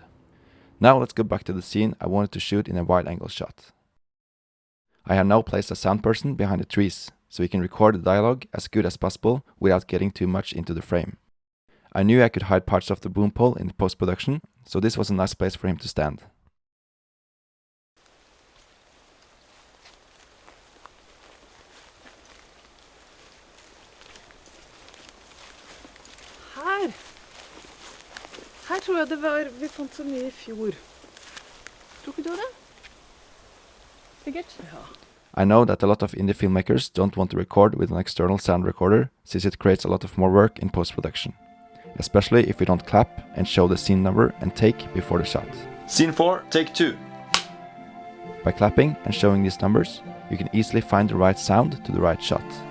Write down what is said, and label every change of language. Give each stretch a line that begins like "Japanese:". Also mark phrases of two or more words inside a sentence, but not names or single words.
English: Now let's go back to the scene I wanted to shoot in a wide-angle shot. I have now placed a sound person behind the trees, so we can record the dialogue as good as possible without getting too much into the frame. I knew I could hide parts of the boom pole in the post-production, so this was a nice place for him to stand.
Norwegian: Her tror jeg det var, vi fant så mye I fjor. Tror ikke du det? Sikkert? Ja.
English: I know that a lot of indie filmmakers don't want to record with an external sound recorder since it creates a lot of more work in post-production. Especially if we don't clap and show the scene number and take before the shot. Scene 4, take 2. By clapping and showing these numbers, you can easily find the right sound to the right shot.